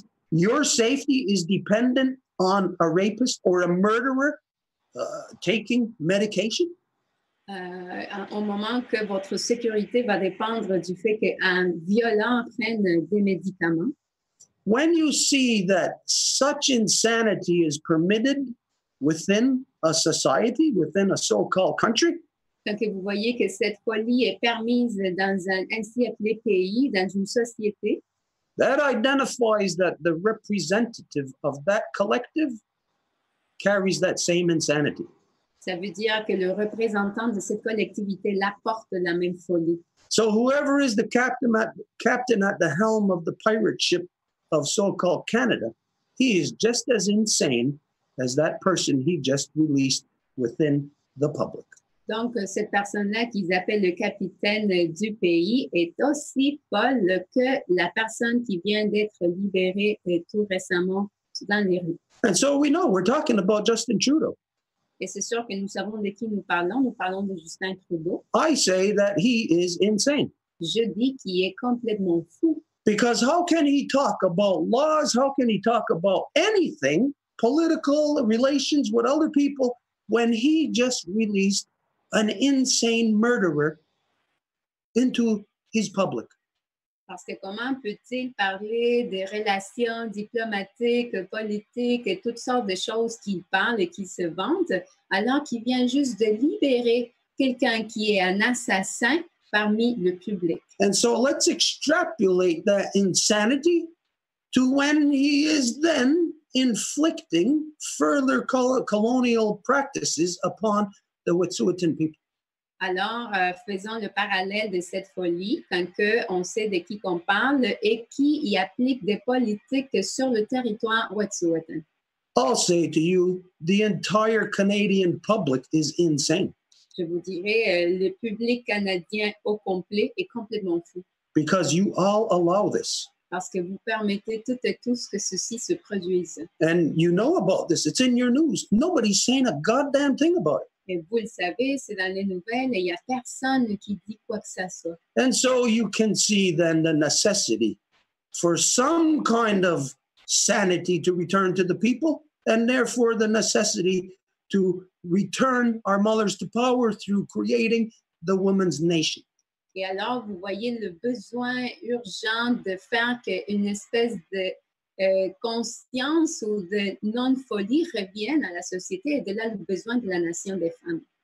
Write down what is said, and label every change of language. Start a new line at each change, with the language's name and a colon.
English: Your safety is dependent on a rapist or a murderer taking medication?
French: Au moment que votre sécurité va dépendre du fait qu'un violent prenne des médicaments.
English: When you see that such insanity is permitted within a society, within a so-called country,
French: quand vous voyez que cette folie est permise dans un ainsi appelé pays, dans une société,
English: that identifies that the representative of that collective carries that same insanity.
French: Ça veut dire que le représentant de cette collectivité-là porte la même folie.
English: So whoever is the captain at the helm of the pirate ship of so-called Canada, he is just as insane as that person he just released within the public.
French: Donc, cette personne-là qu'ils appellent le capitaine du pays est aussi folle que la personne qui vient d'être libérée tout récemment dans les rues.
English: And so we know we're talking about Justin Trudeau.
French: Et c'est sûr que nous savons de qui nous parlons. Nous parlons de Justin Trudeau.
English: I say that he is insane.
French: Je dis qu'il est complètement fou.
English: Because how can he talk about laws? How can he talk about anything, political relations with other people, when he just released an insane murderer into his public?
French: Parce que comment peut-il parler des relations diplomatiques, politiques et toutes sortes de choses qu'il parle et qu'il se vante, alors qu'il vient juste de libérer quelqu'un qui est un assassin parmi le public.
English: And so let's extrapolate that insanity to when he is then inflicting further colonial practices upon the Wet'suwet'en people.
French: Alors, faisons le parallèle de cette folie quand on sait de qui qu'on parle et qui y applique des politiques sur le territoire Wet'suwet'en.
English: I'll say to you, the entire Canadian public is insane.
French: Je vous dirais, le public canadien au complet est complètement fou.
English: Because you all allow this.
French: Parce que vous permettez toutes et tous que ceci se produise.
English: And you know about this. It's in your news. Nobody's saying a goddamn thing about it.
French: Et vous le savez, c'est dans les nouvelles et il n'y a personne qui dit quoi que ça soit.
English: And so you can see then the necessity for some kind of sanity to return to the people, and therefore the necessity to return our mothers to power through creating the women's nation.
French: Et alors, vous voyez le besoin urgent de faire qu'une espèce de conscience ou de non-folie revienne à la société, et de là le besoin de la nation des femmes.